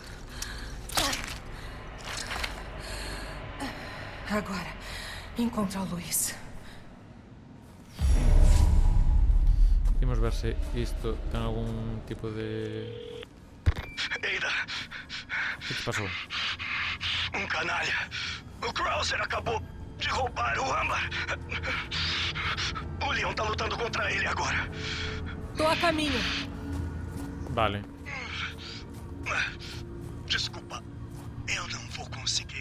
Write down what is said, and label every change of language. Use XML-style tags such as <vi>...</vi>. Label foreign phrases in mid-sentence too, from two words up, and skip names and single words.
<pt>Agora, encontra o Luís.</pt> <gl>Vamos ver se isto ten algún tipo de...</gl> <pt>Ada, O que te pasou? um canalha. O Krauser acabou de roubar o Âmbar. O Leon tá lutando contra ele agora. Tô a caminho.</pt> <gl>Vale.</gl> <pt>Desculpa, eu não vou conseguir.</pt>